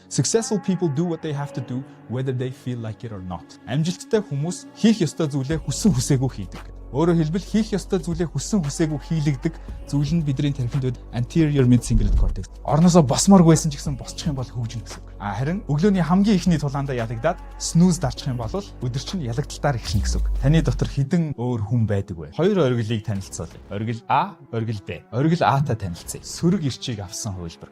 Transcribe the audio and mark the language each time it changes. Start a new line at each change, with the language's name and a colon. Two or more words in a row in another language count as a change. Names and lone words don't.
English: Successful people do what they have to do whether they feel like it or not.
Mongolian: Амжилттай хүмүүс хийх ёстой зүйлээ хүссэн хүсээгүй хийдэг. Өөрөөр хэлбэл хийх ёстой зүйлээ хүссэн хүсээгүй хийлэгдэг зүйл нь бидний тархинд
English: anterior mid-cingulate cortex.
Mongolian: Орноосоо босмоор байсан ч гэсэн босчих юм бол хөгжинэ гэсэн үг. Харин өглөөний хамгийн ихний тулаандаа ялагдаад snooze дарчих юм бол өдөр чинь ялагдалтаар эхэлнэ гэсэн үг. Таны дотор хідэн өөр хүн байдаг вэ? Хоёр оргилыг танилцуулъя. Оргил А, оргил Б. Оргил А-та танилцъя. Сөрөг ирчийг авсан хувилбар.